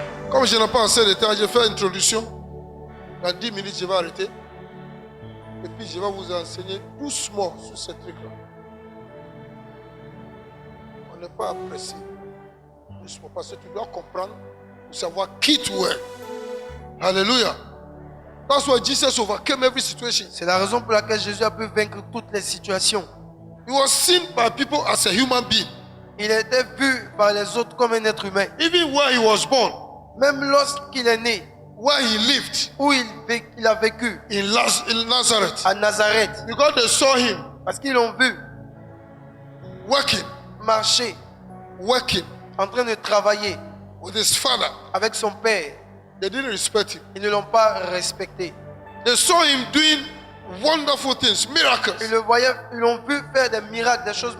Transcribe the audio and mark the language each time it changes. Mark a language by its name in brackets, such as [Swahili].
[French] Comme je n'ai pas assez de temps, je fais l'introduction. Dans 10 minutes, je vais arrêter. Et puis, je vais vous enseigner doucement sur ce truc-là. On n'est pas pressé. Doucement, parce que tu dois comprendre pour savoir qui tu es. Alléluia. [English] That's why Jesus overcame every situation. [French] C'est la raison pour laquelle Jésus a pu vaincre toutes les situations. [English] He was seen by people as a human being. [French] Il a été vu par les autres comme un être humain. [English] Even where he was born, [French] Même lorsqu'il est né, [English] where he lived, [French] où il a vécu, [English] in Nazareth. [French] à Nazareth. [English] Because they saw him [French] Parce qu'ils l'ont vu [English] working, [French] marcher, en train de travailler [English] with his father. [French] avec son père. [English] They didn't respect him. [French] Ils ne l'ont pas respecté. [English] They saw him doing wonderful things, miracles. [French] Ils l'ont vu faire des miracles, des choses